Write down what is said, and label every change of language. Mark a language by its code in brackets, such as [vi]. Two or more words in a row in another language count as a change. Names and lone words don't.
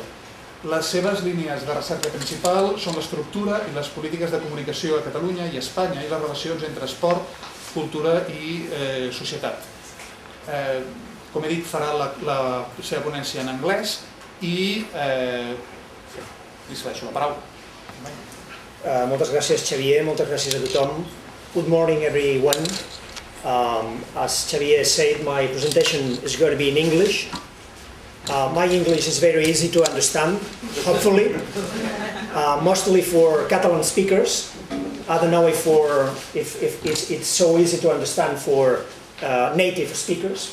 [ca] Les seves línies de recerca principal són l'estructura i les polítiques de comunicació a Catalunya i a Espanya i les relacions entre esport, cultura i societat. Com he dit, farà la seva ponència en anglès i li cedeixo la paraula. Moltes gràcies, Xavier, moltes gràcies a tothom. [en] Good morning, everyone. As Xavier said, my presentation is going to be in English. My English is very easy to understand, hopefully, mostly for Catalan speakers. I don't know if it's so easy to understand for native speakers.